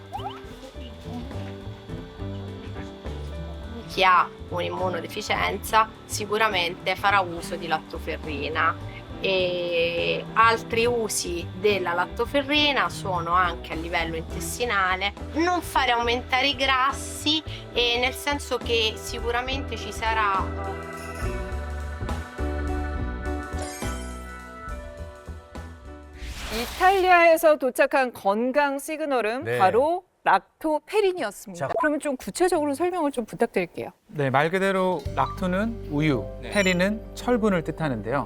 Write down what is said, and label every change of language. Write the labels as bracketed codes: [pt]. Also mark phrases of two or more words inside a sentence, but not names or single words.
[it] Chi ha un'immunodeficienza sicuramente farà uso di lattoferrina. E altri usi della lattoferrina sono anche a livello intestinale, non fare aumentare i grassi, e nel senso che sicuramente ci sarà [ko] 이탈리아에서 도착한 건강 시그널은 네. 바로 락토페린이었습니다. 자. 그러면 좀 구체적으로 설명을 좀 부탁드릴게요. 네, 말 그대로 락토는 우유, 페린은 철분을 뜻하는데요.